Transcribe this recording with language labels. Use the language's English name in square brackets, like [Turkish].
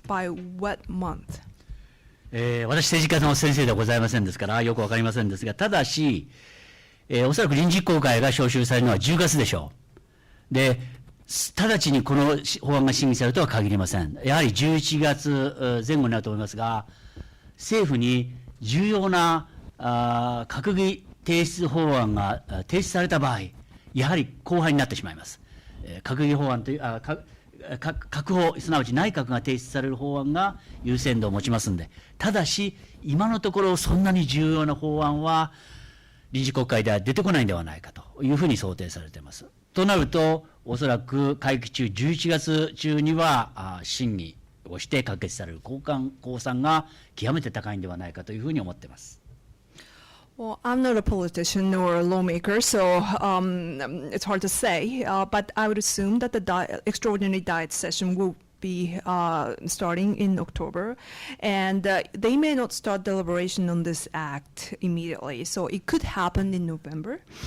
[English] By what month? [Japanese] 私、政治家の先生ではございませんですから、よくわかりませんですが、ただし、おそらく臨時実行会が招集されるのは10月でしょう。で、直ちにこの法案が審議されるとは限りません。やはり11月前後になると思いますが、政府に重要な閣議提出法案が提出された場合、やはり後半になってしまいます。閣議法案という閣法、すなわち内閣が提出される法案が優先度を持ちますので、ただし、今のところそんなに重要な法案は臨時国会では出てこないんではないかというふうに想定されています。となると、おそらく会期中、11月中には審議をして可決される公算が極めて高いんではないかというふうに思っています。 [English] Well, I'm not a politician or a lawmaker, so it's hard to say. But I would assume that the extraordinary diet session will be starting in October, and they may not start deliberation on this act immediately, so it could happen in November.